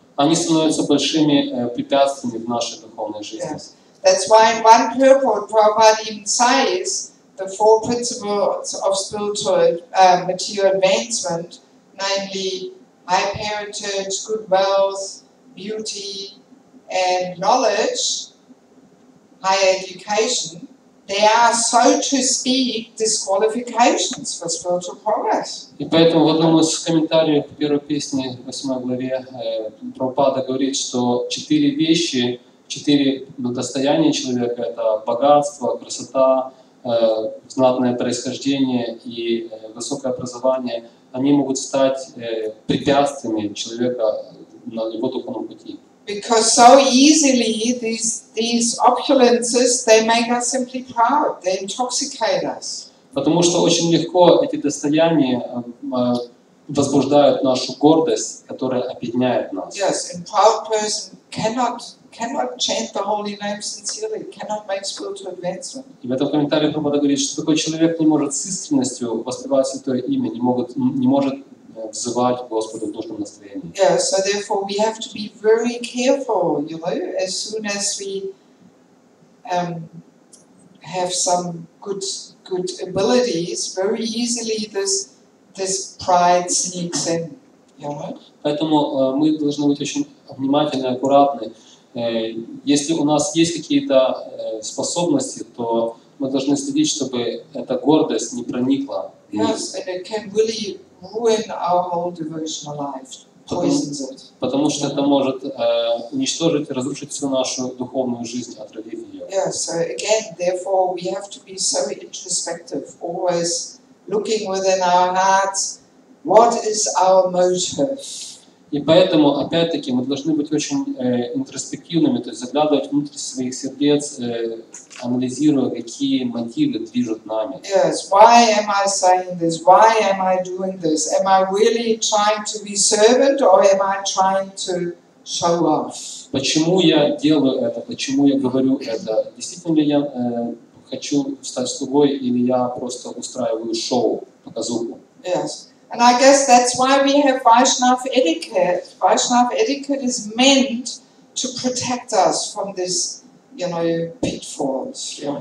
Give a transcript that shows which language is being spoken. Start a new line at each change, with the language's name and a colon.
Russian: Они становятся большими препятствиями в нашей духовной жизни.
English: Yes. That's why in one purport, Prabhupada even says the four principles of spiritual material advancement, namely high parentage, good wealth, beauty, and knowledge, higher education, they are, so to speak, disqualifications for spiritual progress.
Russian: И поэтому в одном из комментариев первой песни, 8 главе, Прабхупада говорит, что 4 вещи, 4 достояния человека — это богатство, красота, знатное происхождение и высокое образование — они могут стать препятствиями человека на его духовном пути.
English: Because so easily these opulences, they make us simply proud, they intoxicate us.
Russian: Потому что очень легко эти достояния возбуждают нашу гордость, которая опьяняет нас.
English: Yes, and proud person cannot chant the holy name sincerely, cannot make spiritual advancement.
Russian: И в этом комментарии Прабхупада говорит, что такой человек не может с искренностью воспевать Святое Имя, не может взывать к Господу в нужном настроении.
English: Yeah, so therefore we have to be very careful, as soon as we have some good abilities, very easily this pride sneaks in. You know?
Russian: Поэтому мы должны быть очень внимательны, аккуратны. Если у нас есть какие-то способности, то мы должны следить, чтобы эта гордость не проникла в них.
English: Yes, and it can really ruin our whole devotional life, poisons it.
Russian: Потому что это может уничтожить, разрушить всю нашу духовную жизнь, отравив ее.
English: Yeah, so again, therefore, we have to be so introspective, always looking within our hearts, what is our motive?
Russian: И поэтому, опять-таки, мы должны быть очень интроспективными, то есть заглядывать внутрь своих сердец, анализируя, какие мотивы движут нами.
English: Yes, why am I saying this? Why am I doing this? Am I really trying to be servant or am I trying to show off?
Russian: Почему я делаю это? Почему я говорю это? Действительно ли я хочу стать слугой или я просто устраиваю шоу, показуху?
English: Yes. And I guess that's why we have Vaishnava etiquette. Vaishnava etiquette is meant to protect us from this, pitfalls.